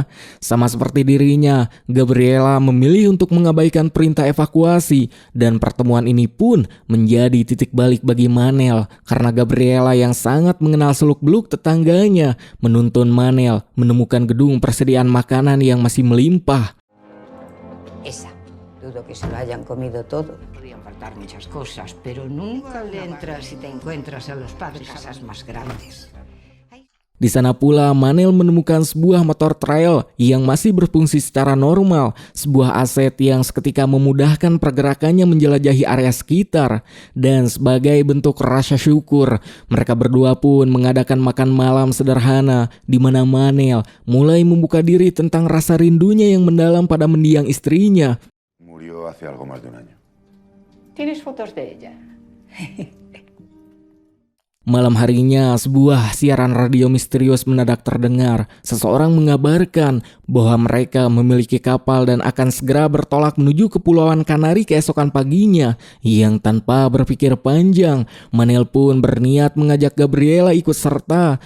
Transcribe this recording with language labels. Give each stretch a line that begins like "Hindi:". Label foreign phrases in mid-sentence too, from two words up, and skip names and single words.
Indonesian: Sama seperti dirinya, Gabriela memilih untuk mengabaikan perintah evakuasi dan pertemuan ini pun menjadi titik balik bagi Manel karena Gabriela yang sangat mengenal seluk-beluk tetangganya menuntun Manel menemukan gedung persediaan makanan yang masih melimpah.
Spanish: Esa. Dudo que se lo hayan comido todo. Podrían faltar muchas cosas, pero nunca le entras si te encuentras a los padres casas más grandes.
Indonesian: Di sana pula Manel menemukan sebuah motor trail yang masih berfungsi secara normal, sebuah aset yang seketika memudahkan pergerakannya menjelajahi area sekitar. Dan sebagai bentuk rasa syukur, mereka berdua pun mengadakan makan malam sederhana di mana Manel mulai membuka diri tentang rasa rindunya yang mendalam pada mendiang istrinya.
Spanish: Murió hace algo más de un año. ¿Tienes fotos de ella?
Indonesian: Malam harinya, sebuah siaran radio misterius mendadak terdengar. Seseorang mengabarkan bahwa mereka memiliki kapal dan akan segera bertolak menuju Kepulauan Kanari keesokan paginya. Yang tanpa berpikir panjang, Manel pun berniat mengajak Gabriela ikut serta.